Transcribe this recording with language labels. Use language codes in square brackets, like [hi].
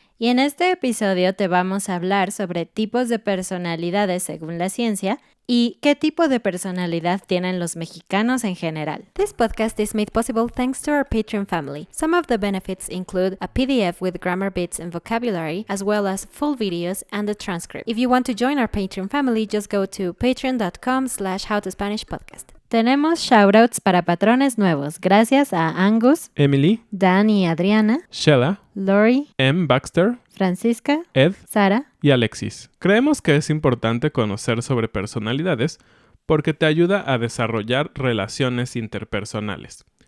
[es] Y en este episodio te vamos a hablar sobre tipos de personalidades según la ciencia y qué tipo de personalidad tienen los mexicanos en general. [en] This podcast is made possible thanks to our Patreon family. Some of the benefits include a PDF with grammar bits and vocabulary, as well as full videos and a transcript. If you want to join our Patreon family, just go to patreon.com/howtospanishpodcast. [es] Tenemos shoutouts para patrones nuevos, gracias a Angus, Emily, Dan y Adriana, Shella, Lori, M. Baxter, Francisca, Ed Sara y Alexis. Creemos que es importante conocer sobre personalidades porque te ayuda a desarrollar relaciones interpersonales.